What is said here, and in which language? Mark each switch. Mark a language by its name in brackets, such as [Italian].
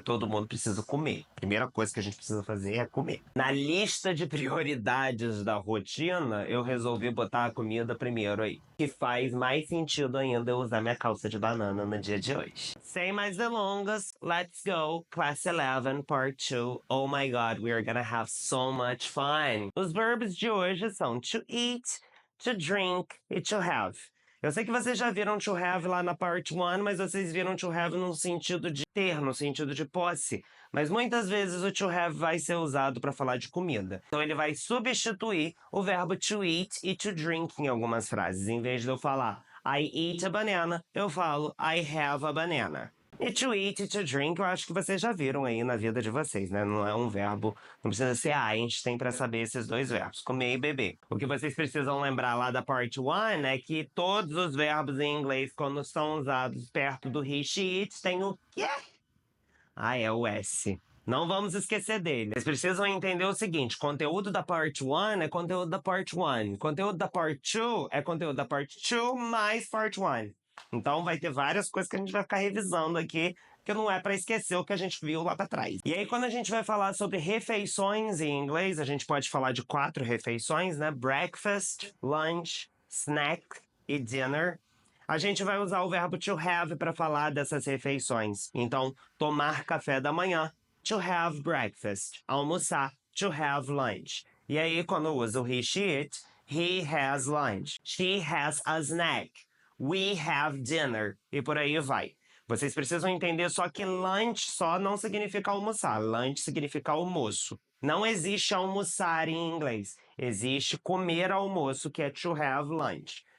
[Portuguese] Todo mundo precisa comer. Primeira coisa que a gente precisa fazer é comer. Na lista de prioridades da rotina, eu resolvi botar a comida primeiro aí. Que faz mais sentido ainda eu usar minha calça de banana no dia de hoje. Sem mais delongas, [English] let's go. Class 11, Part 2. Oh my God, we are gonna have so much fun. [Portuguese] Os verbos de hoje são to eat, to drink e to have. Eu sei que vocês já viram to have lá na part 1, mas vocês viram to have no sentido de ter, no sentido de posse. Mas muitas vezes o to have vai ser usado para falar de comida. Então ele vai substituir o verbo to eat e to drink em algumas frases. Em vez de eu falar [English] I eat a banana, [Portuguese] eu falo [English] I have a banana. [Portuguese] E to eat e to drink, eu acho que vocês já viram aí na vida de vocês, né? Não é um verbo, não precisa ser Einstein para saber esses dois verbos, comer e beber. O que vocês precisam lembrar lá da part 1 é que todos os verbos em inglês, quando são usados perto do he, she, it, tem o quê? Ah, é o S. Não vamos esquecer dele. Vocês precisam entender o seguinte, conteúdo da part 1 é conteúdo da part 1. Conteúdo da part 2 é conteúdo da part 2 mais part 1. Então vai ter várias coisas que a gente vai ficar revisando aqui, que não é para esquecer o que a gente viu lá para trás. E aí quando a gente vai falar sobre refeições em inglês, a gente pode falar de 4 refeições, né? [English] Breakfast, lunch, snack e dinner. [Portuguese] A gente vai usar o verbo to have para falar dessas refeições. Então, tomar café da manhã, [English] to have breakfast. Almoçar, to have lunch. [Portuguese] E aí, quando usa o he, she, it, [English] he has lunch. She has a snack. We have dinner. [Portuguese] E por aí vai. Vocês precisam entender só que lunch só não significa almoçar. Lunch significa almoço. Não existe almoçar em inglês. Existe comer almoço, que é [English] to have lunch.